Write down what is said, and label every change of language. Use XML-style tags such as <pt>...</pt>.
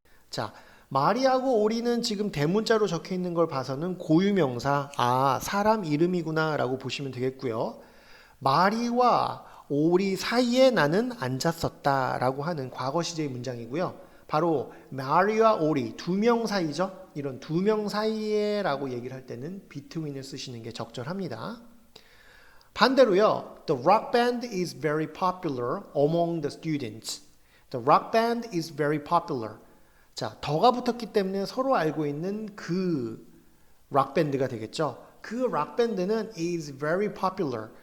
<ko>자, 마리하고 오리는 지금 대문자로 적혀 있는 걸 봐서는 고유명사, 사람 이름이구나라고 보시면 되겠고요. 마리와 오리 사이에 나는 앉았었다라고 하는 과거 시제의 문장이고요. 바로 마리와 오리 두 명 사이죠. 이런 두 명 사이에라고 얘기를 할 때는 between을 쓰시는 게 적절합니다. 반대로요.</ko> <en>The rock band is very popular among the students. The rock band is very popular.</en> <ko>자, 더가 붙었기 때문에 서로 알고 있는 그 락밴드가 되겠죠. 그 락밴드는</ko> <en>is very popular.</en>